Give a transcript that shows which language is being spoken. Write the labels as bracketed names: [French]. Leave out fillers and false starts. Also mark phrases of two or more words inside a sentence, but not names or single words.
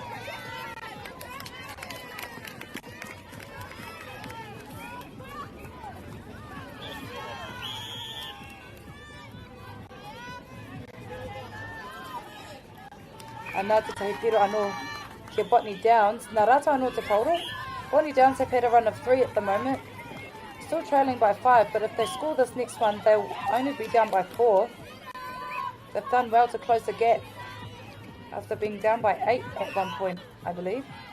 [Māori] Anā te tahi piro anō ki Botney Downs. Nā rata anō te Pauro. [English] Botney Downs have had a run of 3 at the moment. Still trailing by 5, but if they score this next one, they'll only be down by 4. They've done well to close the gap after being down by 8 at one point, I believe.